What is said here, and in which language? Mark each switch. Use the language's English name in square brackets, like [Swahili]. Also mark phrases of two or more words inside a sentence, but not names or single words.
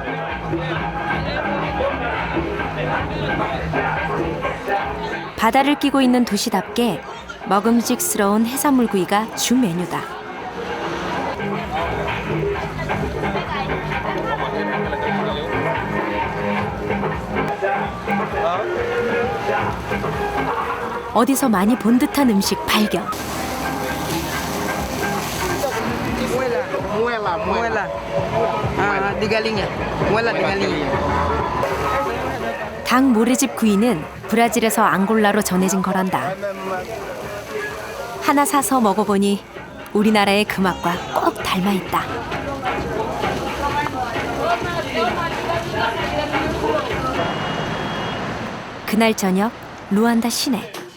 [Korean] 바다를 끼고 있는 도시답게 먹음직스러운 해산물 구이가 주 메뉴다. 어디서 많이 본 듯한 음식 발견. [Portuguese] Muela. De galinha. Muela de galinha. [Korean] 닭 모래집 구이는 브라질에서 앙골라로 전해진 거란다. 하나 사서 먹어보니 우리나라의 그 맛과 꼭 닮아있다. 그날 저녁 루안다 시내.